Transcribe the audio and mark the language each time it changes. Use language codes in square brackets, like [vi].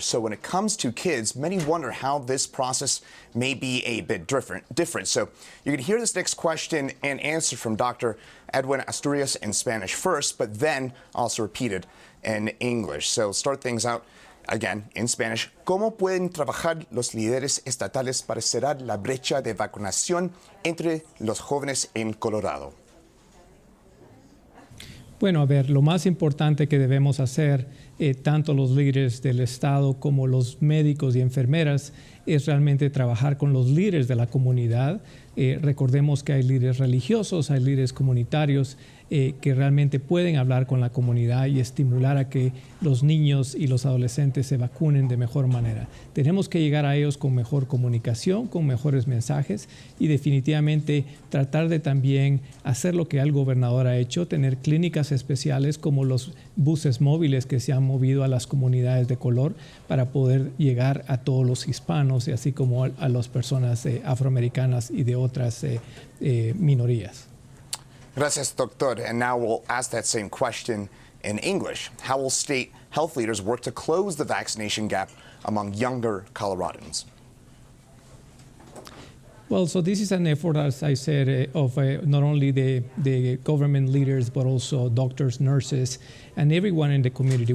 [en] So when it comes to kids, many wonder how this process may be a bit different. So you can hear this next question and answer from Dr. Edwin Asturias in Spanish first, but then also repeated in English. So start things out again in Spanish. [es] ¿Cómo pueden trabajar los líderes estatales para cerrar la brecha de vacunación entre los jóvenes en Colorado? Bueno, a ver, lo más importante que debemos hacer, tanto los líderes del Estado como los médicos y enfermeras, es realmente trabajar con los líderes de la comunidad. Recordemos que hay líderes religiosos, hay líderes comunitarios que realmente pueden hablar con la comunidad y estimular a que los niños y los adolescentes se vacunen de mejor manera. Tenemos que llegar a ellos con mejor comunicación, con mejores mensajes y definitivamente tratar de también hacer lo que el gobernador ha hecho, tener clínicas especiales como los buses móviles que se han movido a las comunidades de color para poder llegar a todos los hispanos y así como a las personas afroamericanas y de otras minorías. Gracias, doctor. [en] And now we'll ask that same question in English. How will state health leaders work to close the vaccination gap among younger Coloradans? Well, so this is an effort, as I said, of not only the government leaders, but also doctors, nurses, and everyone in the community.